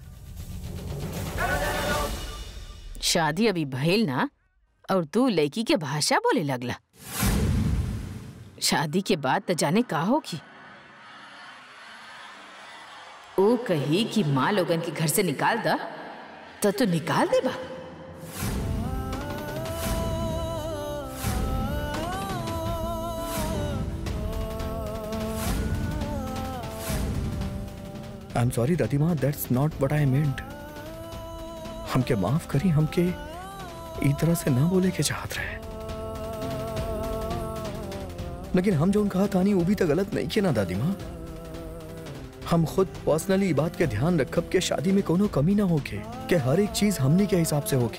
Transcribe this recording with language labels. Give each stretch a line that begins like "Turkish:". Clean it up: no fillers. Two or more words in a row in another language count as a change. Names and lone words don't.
Bhojpuri: शादी अभी भइल ना और तू लड़की के भाषा बोले लगला। शादी के बाद त जाने का होगी। ओ कही कि माँ लोगन के घर से निकाल दा तो तू निकाल दे बा।
English: I am sorry Dadima, that's not what I meant.
Bhojpuri: हमके माफ करी, हमके ई तरह से ना बोले के चाहत रहे, लेकिन हम जो कहा तानी वो भी तो गलत नहीं किया ना दादीमा। हम खुद पर्सनली ई बात के ध्यान रखब के शादी में कोनो कमी ना होके, कि हर एक चीज हमनी के हिसाब से होके।